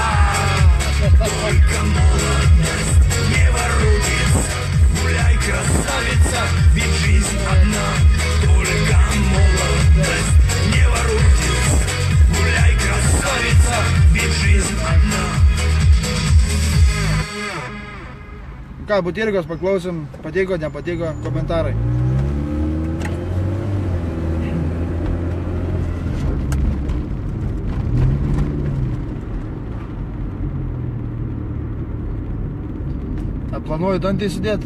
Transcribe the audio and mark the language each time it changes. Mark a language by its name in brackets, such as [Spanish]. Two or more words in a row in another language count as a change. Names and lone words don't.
[Russian] Только молодость не воротится. Гуляй, красавица, ведь жизнь одна. Только молодость не воротится. Гуляй, красавица, ведь жизнь одна. [Lithuanian] Ką, Butyrkos paklausim, patiko, nepatiko, komentarai. Planuoju dantį įsidėti.